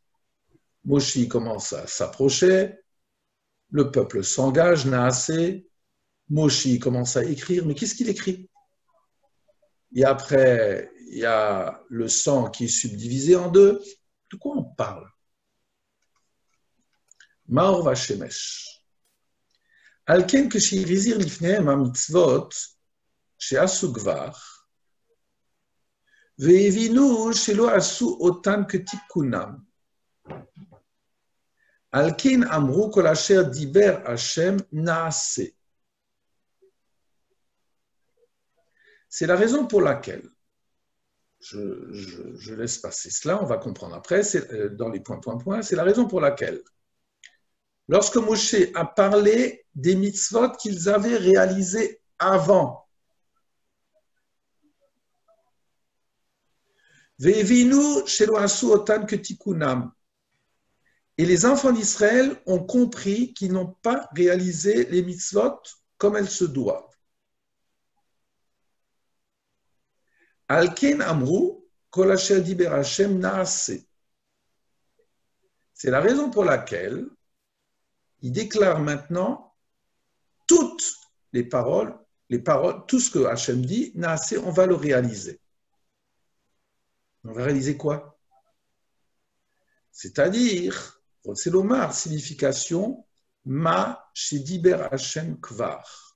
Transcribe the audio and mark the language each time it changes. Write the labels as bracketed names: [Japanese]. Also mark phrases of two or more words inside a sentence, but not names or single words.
[French] Moshi commence à s'approcher. Le peuple s'engage, Naasé. Moshi commence à écrire. Mais qu'est-ce qu'il écrit? Et après, il y a le sang qui est subdivisé en deux. De quoi on parle? Maor Vashemesh. [Hebrew] לכן כשהזכיר לפניהם המצוות שעשו כבר והבינו שלא עשו אותן כתיקונן. לכן אמרו כל אשר דיבר השם נעשה. [French] C'est la raison pour laquelle, je laisse passer cela, on va comprendre après, c'est dans les points, c'est la raison pour laquelle, lorsque Moshe a parlé des mitzvot qu'ils avaient réalisés avant, [Hebrew] והבינו שלא עשו אותן כתיקונן, [French] et les enfants d'Israël ont compris qu'ils n'ont pas réalisé les mitzvot comme elles se doivent. [Hebrew] לכן אמרו כל אשר דיבר השם נעשה. [French] C'est la raison pour laquelle il déclare maintenant toutes les paroles, tout ce que Hashem dit, naase, on va le réaliser. On va réaliser quoi? C'est-à-dire, c'est l'omar, signification, [Hebrew] מה שדיבר השם כבר.